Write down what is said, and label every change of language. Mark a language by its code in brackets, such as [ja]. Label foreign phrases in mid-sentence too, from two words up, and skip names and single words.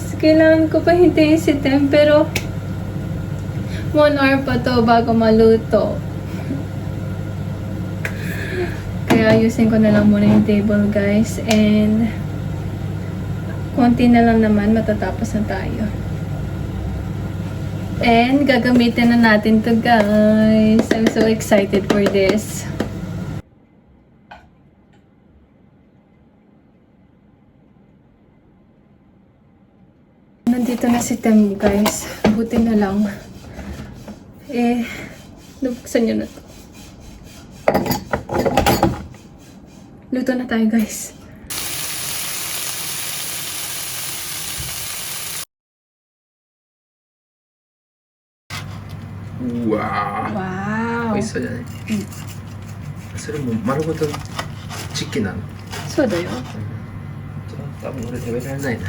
[tl] Kailangan ko pa hintayin si Tem, pero 1 hour pa to bago maluto. Kaya ayusin ko na lang muna yung table, guys. And konti na lang naman, matatapos na tayo. And gagamitin na natin to, guys. [en] I'm so excited for this. [tl] Nandito na si Tem, guys. Buti na lang. Nabuksan nyo na to. Luto na tayo, guys. [ja] わー、 Wow! 美味しそうじゃない？それも丸ごとチキンなの？そうだよ。多分俺食べられないな。